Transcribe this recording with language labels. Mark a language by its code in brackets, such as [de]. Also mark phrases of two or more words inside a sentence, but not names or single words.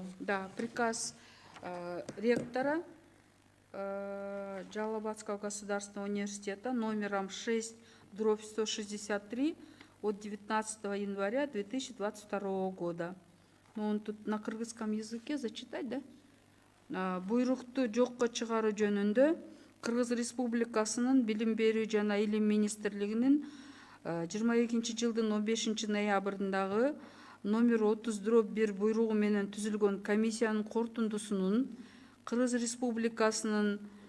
[ru] Да, приказ ректора Джалалабадского государственного университета номером 6/163 от 19 января 2022 года. Ну, он тут на кыргызском языке, зачитать, да? [ky] Буйрукту жокко чыгаруу жөнүндө Кыргыз Республикасынын Билим берүү жана Илим министрлигинин 22 жылдын 15 ноябрындагы номер 30/1 буйругу менен түзүлгөн комиссиянын корутундусунун Кыргыз Республикасынын